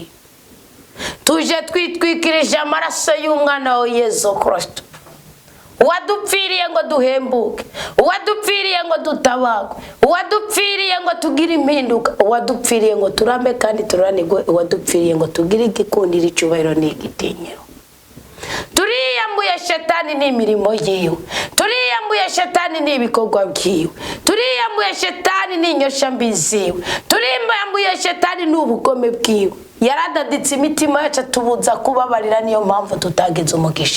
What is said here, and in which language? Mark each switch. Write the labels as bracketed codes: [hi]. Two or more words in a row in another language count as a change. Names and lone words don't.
[rn] Tuje twitwikirije amaraso y'umwana wa Yesu Kristo, wadupfiriye ngo duhembuke, wadupfiriye ngo dutabagwe, wadupfiriye ngo tugire impinduka, wadupfiriye ngo turambe kandi turanigwe, wadupfiriye ngo tugire igikundiro, icyubahiro n'igitinyiro. Turiyambuye Shetani n'imirimo yiwe, turiyambuye Shetani n'ibikorwa byiwe, turiyambuye Shetani n'inyoshambi ziwe, turiyambuye Shetani n'ubugome bwiwe. Yaradaditse imitima yacu tubuza kubabarira, niyo mpamvu tutagize umugisha.